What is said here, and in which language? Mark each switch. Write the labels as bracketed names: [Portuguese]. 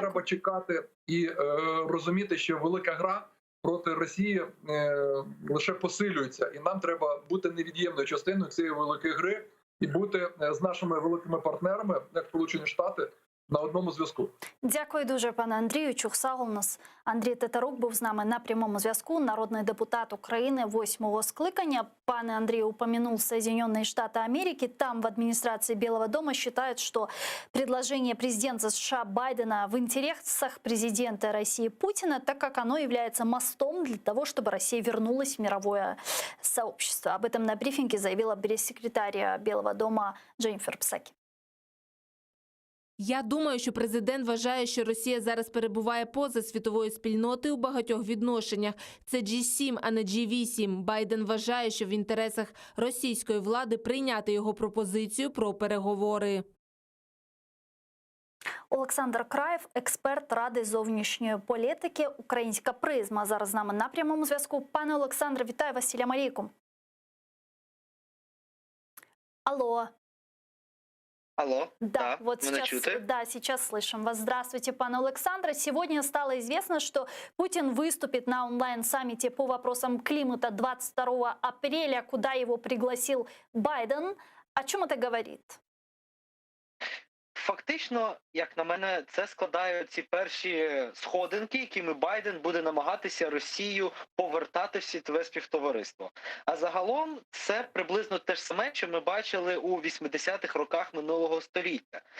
[Ukrainian] треба чекати і розуміти, що велика гра проти Росії лише посилюється, і нам треба бути невід'ємною частиною цієї великої гри і бути з нашими великими партнерами, як Сполучені Штати, на одному зв'язку. Дякую дуже, пане Андрію. Чухсал у нас Андрій Тетерук був з нами на прямому зв'язку. Народний депутат України 8-го скликання. [Russian] Пане Андрей упомянул Соединенные Штаты Америки. Там в администрации Белого дома считают, что предложение президента США Байдена в интересах президента России Путина, так как оно является мостом для того, чтобы Россия вернулась в мировое сообщество. Об этом на брифинге заявила пресс-секретарь Белого дома Дженнифер Псаки. [Ukrainian] Я думаю, що президент вважає, що Росія зараз перебуває поза світовою спільнотою у багатьох відношеннях. Це G7, а не G8. Байден вважає, що в інтересах російської влади прийняти його пропозицію про переговори. Олександр Краєв, експерт Ради зовнішньої політики, Українська призма. Зараз з нами на прямому зв'язку. Пане Олександре, вітаю вас, салям алейкум. Алло. Алло, [Russian] Да, вот сейчас слышим вас. Здравствуйте, пане Александре. Сегодня стало известно, что Путин выступит на онлайн-саммите по вопросам климата 22 апреля, куда его пригласил Байден. О чем это говорит? [Ukrainian] Фактично, як на мене, це складають ці перші сходинки, якими Байден буде намагатися Росію повертати в світове співтовариство. А загалом це приблизно те ж саме, що ми бачили у 80-х роках минулого століття.